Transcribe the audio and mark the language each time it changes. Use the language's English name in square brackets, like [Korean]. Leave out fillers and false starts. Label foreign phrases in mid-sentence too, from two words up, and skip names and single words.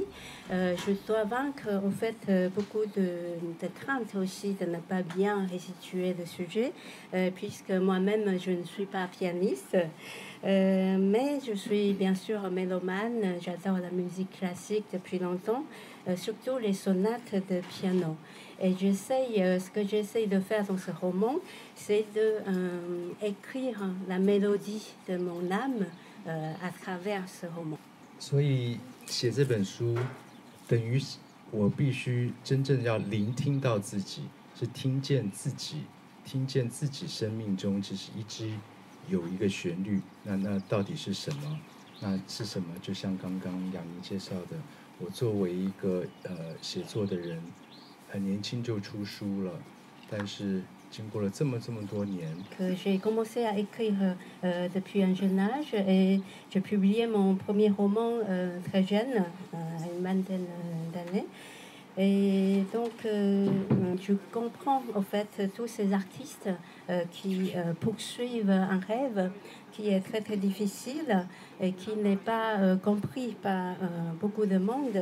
[French] Je dois vaincre en fait beaucoup de craintes aussi de ne pas bien restituer le sujet, puisque moi-même je ne suis pas pianiste, mais je suis bien sûr mélomane. J'adore la musique classique depuis longtemps, surtout les sonates de piano. Et ce que j'essaye de faire dans ce roman, c'est d'écrire la mélodie de mon âme à travers ce roman. [Chinese] 所以写这本书，等于我必须真正要聆听到自己，是听见自己生命中其实一直有一个旋律。那到底是什么？那是什么？就像刚刚杨宁介绍的，我作为一个写作的人，很年轻就出书了，但是经过了这么多年。 [French] J'ai commencé à écrire depuis un jeune âge et j'ai publié mon premier roman très jeune, à une vingtaine d'années. Et donc, je comprends en fait tous ces artistes qui poursuivent un rêve qui est très très difficile et qui n'est pas compris par beaucoup de monde.